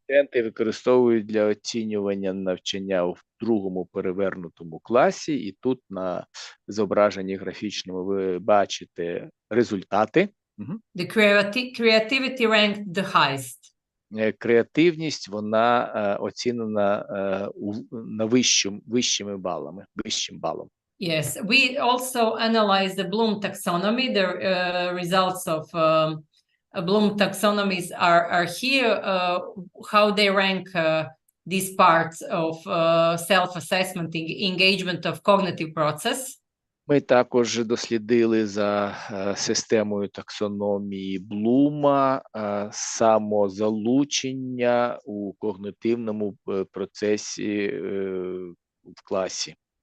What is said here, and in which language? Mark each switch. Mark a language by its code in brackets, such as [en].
[uk] Студенти використовують для оцінювання навчання в другому перевернутому класі, і тут на зображенні графічному ви бачите результати. [en] The creativity ranked the highest. [uk] Креативність, вона оцінена на вищим балом. [en] Yes, we also analyze the Bloom taxonomy. The results of Bloom taxonomies are here, how they rank these parts of self-assessment, engagement of cognitive process. [uk] Ми також дослідили за системою таксономії Блума самозалучення у когнитивному процесі в класі.